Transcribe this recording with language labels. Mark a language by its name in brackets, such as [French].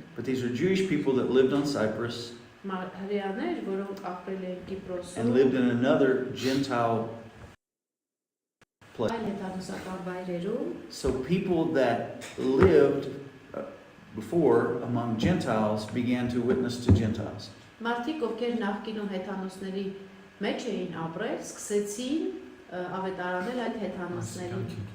[English] But these are Jewish people that lived on Cyprus [Armenian] Հրեաներ, որոնք ապրել են Կիպրոսում, [English] and lived in another Gentile place. [Armenian] այլ հեթանոսական վայրերում, [English] So people that lived before among Gentiles began to witness to Gentiles. [Armenian] մարդիկ, ովքեր նախկինում հեթանոսների մեջ էին ապրել, սկսեցին ավետարանել այդ հեթանոսներին։